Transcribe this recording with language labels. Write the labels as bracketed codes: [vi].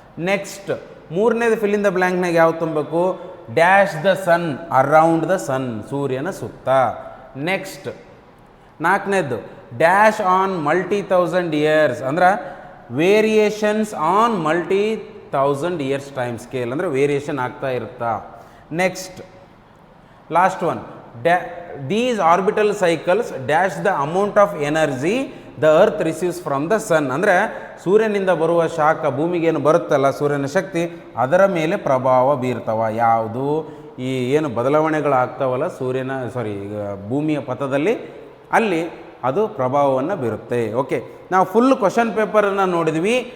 [en] next ಮೂರನೇದು fill in the ಬ್ಲ್ಯಾಂಕ್ನಾಗ [kn] ಯಾವ್ದು ತುಂಬಬೇಕು, [en] dash the sun around the sun, [kn] ಸೂರ್ಯನ ಸುತ್ತ. [en] next ನಾಲ್ಕನೇದು dash on multi 1000 years, ಅಂದ್ರೆ variations on multi 1000 years time scale, [kn] ಅಂದರೆ ವೇರಿಯೇಷನ್ ಆಗ್ತಾ ಇರುತ್ತಾ. [en] Next last one, these orbital cycles dash the amount of energy the earth receives from the sun. [kn] ಅಂದರೆ ಸೂರ್ಯನಿಂದ ಬರುವ ಶಾಖ ಭೂಮಿಗೇನು ಬರುತ್ತಲ್ಲ, ಸೂರ್ಯನ ಶಕ್ತಿ, ಅದರ ಮೇಲೆ ಪ್ರಭಾವ ಬೀರ್ತಾವ. ಯಾವುದು ಈ ಏನು ಬದಲಾವಣೆಗಳಾಗ್ತಾವಲ್ಲ ಭೂಮಿಯ ಪಥದಲ್ಲಿ, ಅಲ್ಲಿ ಅದು ಪ್ರಭಾವವನ್ನು ಬೀರುತ್ತೆ. ಓಕೆ, ನಾವು ಫುಲ್ ಕ್ವಶನ್ ಪೇಪರನ್ನು ನೋಡಿದ್ವಿ.